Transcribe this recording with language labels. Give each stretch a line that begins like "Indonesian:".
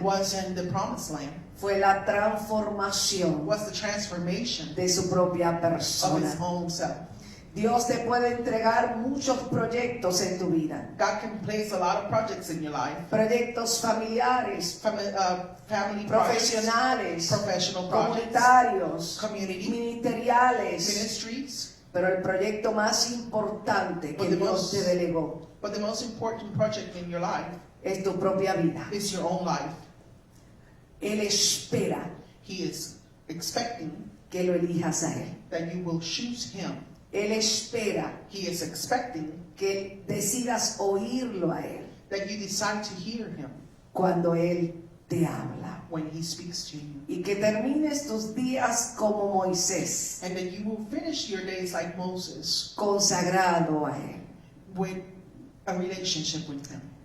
English: was in the promised land,
Spanish: fue la transformación
English: was the transformation
Spanish: de su propia
English: of his
Spanish: persona.
English: own self.
Spanish: Dios te puede entregar muchos proyectos en tu vida,
English: God can place a lot of projects in your life,
Spanish: proyectos familiares,
English: family projects,
Spanish: profesionales,
English: professional projects,
Spanish: comunitarios,
English: community,
Spanish: ministeriales,
English: ministries.
Spanish: pero el proyecto más importante que
English: But the
Spanish: Dios
English: most-
Spanish: te delegó
English: But the most important project in your life
Spanish: es tu propia vida.
English: is your own life.
Spanish: Él espera
English: He is expecting
Spanish: que lo elijas a Él.
English: that you will choose him.
Spanish: Él espera
English: He is expecting
Spanish: que decidas oírlo a Él
English: that you decide to hear him
Spanish: cuando Él te habla.
English: when he speaks to you.
Spanish: Y que termines tus días como Moisés,
English: And that you will finish your days like Moses,
Spanish: consagrado a Él.
English: with a relationship with him.